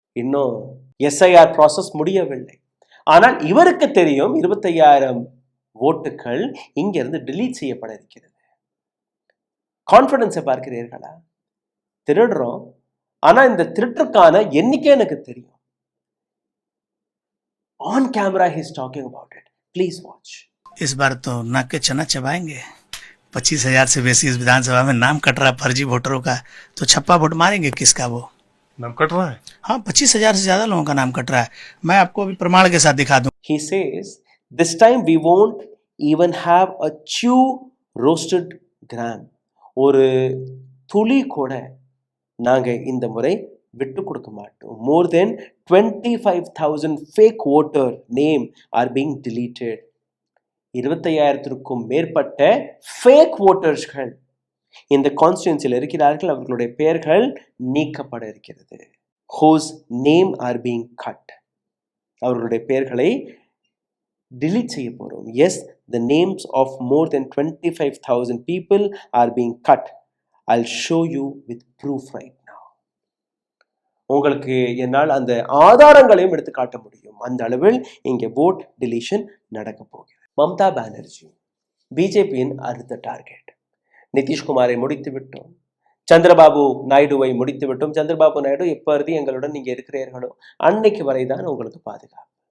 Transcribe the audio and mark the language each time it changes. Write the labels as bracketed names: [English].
[Tamil] இன்னும் SIR process முடியவில்லை. ஆனால் இவருக்கு தெரியும் 25,000 ஓட்டுகள் இங்கிருந்து டிலீட் செய்யப்பட இருக்கிறது. கான்ஃபிடன்ஸை பார்க்கிறீர்களா? திருடுறோம், ஆனா இந்த திருட்டுக்கான எண்ணிக்கை எனக்கு தெரியும். [English] On camera, he's talking about it. Please watch. [Hindi] इस बार तो नाक के चना चबाएंगे। 25,000 से बेसी इस विधानसभा में नाम कट रहा फर्जी वोटरों का, तो छप्पा वोट मारेंगे किसका वो? नाम कट रहा है। हाँ, 25,000 से ज्यादा लोगों का नाम कट रहा है। मैं आपको अभी प्रमाण के साथ दिखा दूं। [English] He says, this time we won't even have a chew roasted gram. [Tamil] ஒரு துளி கூட நாங்க இந்த முறை விட்டு கொடுக்க மாட்டோம். [English] More than 25,000 fake voter name are being deleted. [Tamil] 25,000க்கும் மேற்பட்ட fake votersகள் இந்த கான்ஸ்டிட்யூன்சியில் இருக்கிறார்கள். அவர்களுடைய பெயர்கள் நீக்கப்பட இருக்கிறது. [English] Whose name are being cut. [Tamil] அவர்களுடைய பெயர்களை delete செய்ய போறோம். [English] Yes, the names of more than 25,000 people are being cut. I'll show you with proof right now. [Tamil] உங்களுக்கு என்னால் அந்த ஆதாரங்களையும் எடுத்து காட்ட முடியும். அந்த அளவில் இங்கே vote deletion நடக்க போகிறது. மம்தா பானர்ஜி பிஜேபியின் அடுத்த டார்கெட். நிதிஷ்குமாரை முடித்து விட்டோம், சந்திரபாபு நாயுடுவை முடித்து விட்டோம். சந்திரபாபு நாயுடு எப்பொழுது எங்களுடன் நீங்க இருக்கிறீர்களோ அன்னைக்கு வரைதான் உங்களுக்கு பாதுகாப்பு.